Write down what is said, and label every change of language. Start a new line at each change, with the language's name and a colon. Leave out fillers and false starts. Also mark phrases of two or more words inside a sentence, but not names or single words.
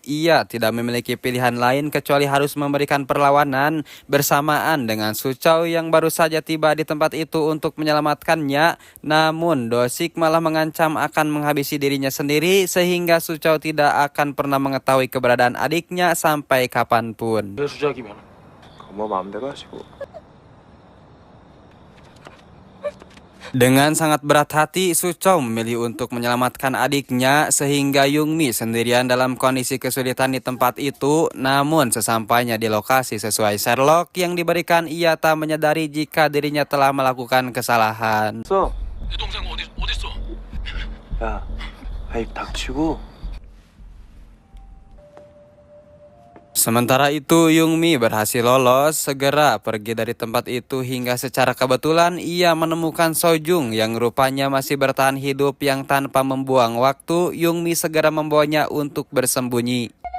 Indonesian: Ia tidak memiliki pilihan lain kecuali harus memberikan perlawanan bersamaan dengan Suchou yang baru saja tiba di tempat itu untuk menyelamatkannya. Namun Do-sik malah mengancam akan menghabisi dirinya sendiri sehingga Suchou tidak akan pernah mengetahui keberadaan adiknya sampai kapanpun.
Korean: 수작이면 뭐 마음대로 하시고.
Indonesian: Dengan sangat berat hati, Suchou memilih untuk menyelamatkan adiknya sehingga Youngmi sendirian dalam kondisi kesulitan di tempat itu. Namun sesampainya di lokasi sesuai Sherlock yang diberikan, ia tak menyadari jika dirinya telah melakukan kesalahan.
Korean: 내 동생 어딨어? 야, 아이 닥치고.
Indonesian: Sementara itu, Youngmi berhasil lolos, segera pergi dari tempat itu hingga secara kebetulan ia menemukan Sojung yang rupanya masih bertahan hidup. Yang tanpa membuang waktu, Youngmi segera membawanya untuk bersembunyi.